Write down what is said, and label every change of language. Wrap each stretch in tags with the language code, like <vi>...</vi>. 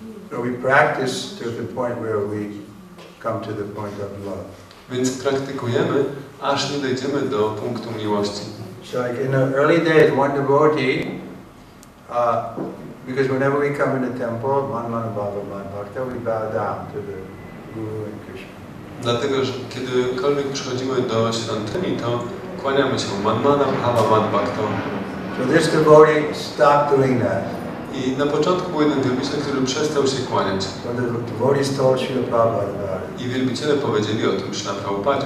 <en>So we practice to the point where we come to the point of love.</en> <pl>Więc praktykujemy, aż nie dojdziemy do punktu miłości.</pl> <en>So like in the early days, one devotee, because whenever we come in the temple,</en> <sa>man bhava man bhakta,</sa> <en>we bow down to the Guru and Krishna.</en> <pl>Dlatego, że kiedykolwiek przychodzimy do świątyni, to kłaniamy się</pl> <sa>manmana bhava man bhakta.</sa> <en>So this devotee stopped doing that.</en> <pl>I na początku był jeden wielbiciel, który przestał się kłaniać.</pl> <en>So the devotees told Srila Prabhupada about it.</en> <pl>I wielbiciele powiedzieli o tym Śrila Prabhupadzie.</pl>